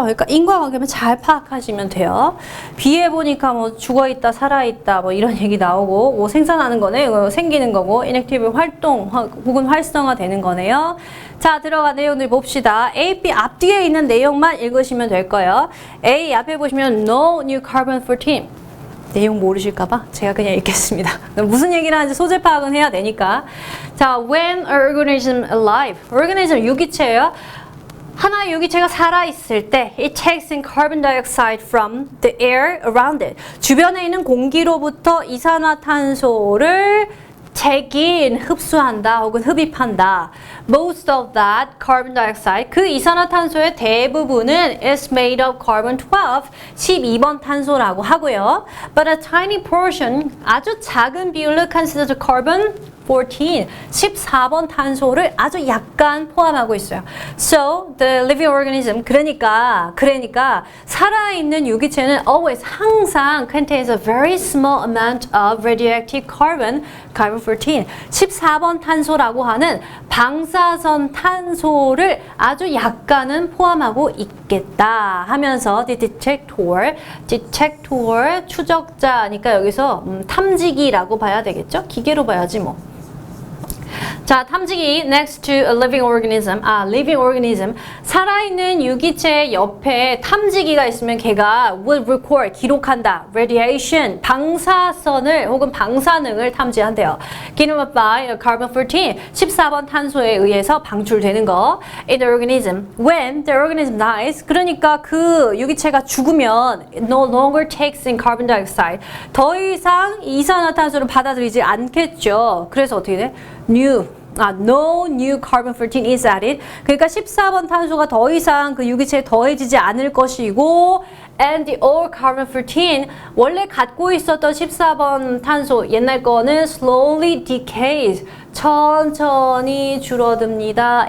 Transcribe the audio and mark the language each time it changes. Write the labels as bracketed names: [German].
[Korean] 그러니까 인과관계면 잘 파악하시면 돼요. B에 보니까 뭐 죽어있다, 살아있다 뭐 이런 얘기 나오고 뭐 생산하는 거네, 이거 생기는 거고 inactive 활동 혹은 활성화되는 거네요. 자, 들어가 내용들 봅시다. A, B 앞뒤에 있는 내용만 읽으시면 될 거예요. A 앞에 보시면 [English] No new carbon 14. [Korean] 내용 모르실까봐 제가 그냥 읽겠습니다. 무슨 얘기를 하는지 소재 파악은 해야 되니까. [English] 자, when an organism alive. organism [Korean] 유기체예요. [English] 하나의 유기체가 살아있을 때 it takes in carbon dioxide from the air around it. [Korean] 주변에 있는 공기로부터 이산화탄소를 [English] take in, [Korean] 흡수한다 혹은 흡입한다. [English] Most of that carbon dioxide, [Korean] 그 이산화탄소의 대부분은 [English] is made of carbon 12, [Korean] 12번 탄소라고 하고요. [English] But a tiny portion, [Korean] 아주 작은 비율로 [English] considered carbon 14, [Korean] 14번 탄소를 아주 약간 포함하고 있어요. [English] So, the living organism, [Korean] 그러니까 살아있는 유기체는 [English] always, [Korean] 항상 [English] contains a very small amount of radioactive carbon 14. [Korean] 14번 탄소라고 하는 방사선 탄소를 아주 약간은 포함하고 있겠다 하면서 [English] the detector [Korean] 추적자니까 여기서 탐지기라고 봐야 되겠죠? 기계로 봐야지 뭐. 자, 탐지기 [English] next to a living organism. living organism. [Korean] 살아있는 유기체 옆에 탐지기가 있으면 걔가 [English] will record, [Korean] 기록한다. radiation, 방사선을 혹은 방사능을 탐지한대요. [English] given by carbon 14, [Korean] 14번 탄소에 의해서 방출되는 거. [English] in the organism. when the organism dies, [Korean] 그러니까 그 유기체가 죽으면 [English] no longer takes in carbon dioxide. [Korean] 더 이상 이산화탄소를 받아들이지 않겠죠. 그래서 어떻게 돼? [English] No new carbon 14 is added. [Korean] 그러니까 14번 탄소가 더 이상 그 유기체에 더해지지 않을 것이고 [English] and the old carbon 14 [Korean] 원래 갖고 있었던 14번 탄소 옛날 거는 [English] slowly decays [Korean] 천천히 줄어듭니다.